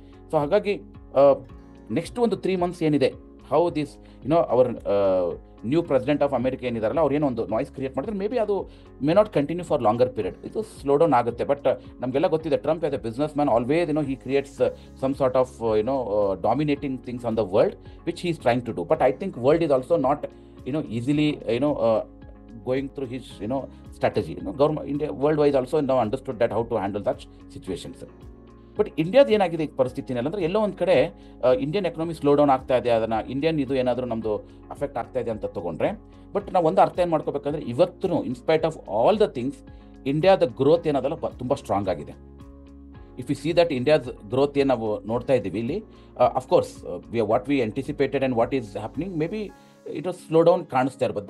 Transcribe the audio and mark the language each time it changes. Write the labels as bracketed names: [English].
[Kannada] So ಹಾಗಾಗಿ next ಒಂದು 3 months ಏನಿದೆ, [English] how this our new president of America [Kannada] ಏನಿದಾರಲ್ಲ, ಅವ್ರು ಏನೋ ಒಂದು ನಾಯ್ಸ್ ಕ್ರಿಯೇಟ್ ಮಾಡಿದ್ರೆ ಮೇ ಬಿ ಅದು [English] may not continue for longer period, [Kannada] ಇದು ಸ್ಲೋ ಡೌನ್ ಆಗುತ್ತೆ. [English] but [Kannada] ನಮಗೆಲ್ಲ ಗೊತ್ತಿದೆ, [English] Trump as a business man always he creates some sort of dominating things on the world which he is trying to do. But I think world is also not easily going through his strategy. India worldwide also now understood that how to handle such situations. [Kannada] But ಇಂಡಿಯಾದ ಏನಾಗಿದೆ ಈ ಪರಿಸ್ಥಿತಿನಲ್ಲಿ ಅಂದರೆ, ಎಲ್ಲೋ ಒಂದು ಕಡೆ Indian economy slow down ಆಗ್ತಾ ಇದೆ, ಅದನ್ನು Indian ಇದು ಏನಾದರೂ ನಮ್ಮದು ಅಫೆಕ್ಟ್ ಆಗ್ತಾ ಇದೆ ಅಂತ ತೊಗೊಂಡ್ರೆ. ಬಟ್ ನಾವು ಒಂದು ಅರ್ಥ ಏನು ಮಾಡ್ಕೋಬೇಕಂದ್ರೆ, ಇವತ್ತು [English] in spite of all the things, [Kannada] ಇಂಡಿಯಾದ ಗ್ರೋತ್ ಏನದಲ್ಲ ತುಂಬ ಸ್ಟ್ರಾಂಗ್ ಆಗಿದೆ. [English] if you see that [Kannada] ಇಂಡಿಯಾದ ಗ್ರೋತ್ ಏನು ನಾವು ನೋಡ್ತಾ ಇದ್ದೀವಿ ಇಲ್ಲಿ, [English] of course what we anticipated and what is happening, may be it was slow down [Kannada] ಕಾಣಿಸ್ತಾ ಇರ್ಬೋದು.